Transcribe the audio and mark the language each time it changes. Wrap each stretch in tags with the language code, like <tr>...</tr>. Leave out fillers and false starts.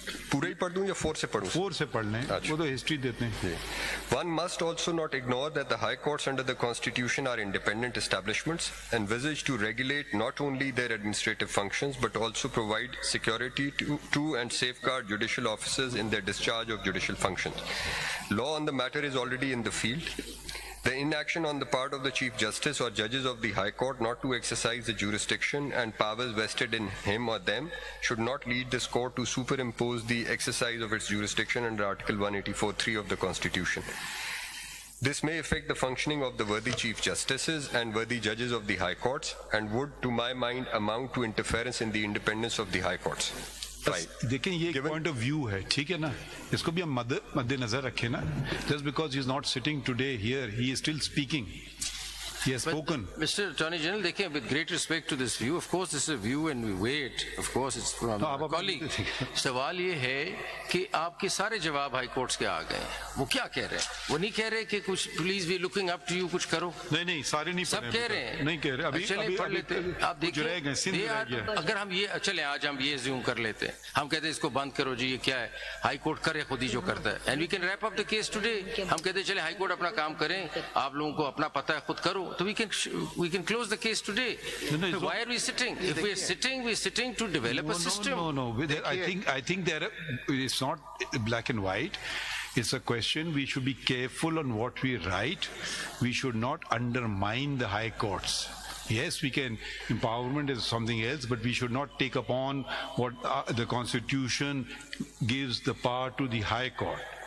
<ur>پورا ہی پڑھ دوں یا 4 سے پڑھوں؟ 4 سے پڑھ لیں, وہ تو ہسٹری دیتے ہیں.</ur> <en>One must also not ignore that the high courts under the Constitution are independent establishments envisaged to regulate not only their administrative functions but also provide security to and safeguard judicial officers in their discharge of judicial functions. Law on the matter is already in the field. The inaction on the part of the Chief Justice or judges of the High Court not to exercise the jurisdiction and powers vested in him or them should not lead this court to superimpose the exercise of its jurisdiction under Article 184(3) of the Constitution. This may affect the functioning of the worthy Chief Justices and worthy judges of the High Courts and would, to my mind, amount to interference in the independence of the High Courts.</en> <ur>دیکھیں یہ ایک point of view ہے, ٹھیک ہے نا, اس کو بھی ہم مد نظر رکھیں نا.</ur> <en>Just because he is not sitting today here, he is still speaking. He has spoken. Mr. Attorney General, دیکھیں, with great respect to this view, of course this is a view and we wait, of course it's from our colleague.</en> <ur>سوال یہ ہے کہ آپ کے سارے جواب high courts کے آ گئے, وہ کیا کہہ رہے ہیں؟ وہ نہیں کہہ رہے کہ کچھ</ur> <en>please we looking up to you,</en> <ur>کچھ کرو. نہیں سارے نہیں, سب کہہ رہے ہیں, نہیں کہہ رہے. ابھی چلیں پڑھ لیتے ہیں. آپ دیکھیں, اگر ہم یہ چلیں آج ہم یہ زیوم کر لیتے ہیں, ہم کہتے ہیں اس کو بند کرو جی, یہ کیا ہے, ہائی کورٹ کرے خود ہی جو کرتا ہے,</ur> <en>And we can wrap up the case today.</en> <ur>ہم کہتے ہیں چلیں ہائی کورٹ اپنا کام کریں, آپ لوگوں کو اپنا پتہ ہے, خود کرو, تو</ur> <en>we can close the case today. Why are we sitting? If we are sitting, we are sitting to develop a system. No. I think it's not black and white. It's a question. We should be careful on what we write. We should not undermine the high courts. Yes, we can. Empowerment is something else, but we should not take upon what the Constitution gives the power to the high court.</en>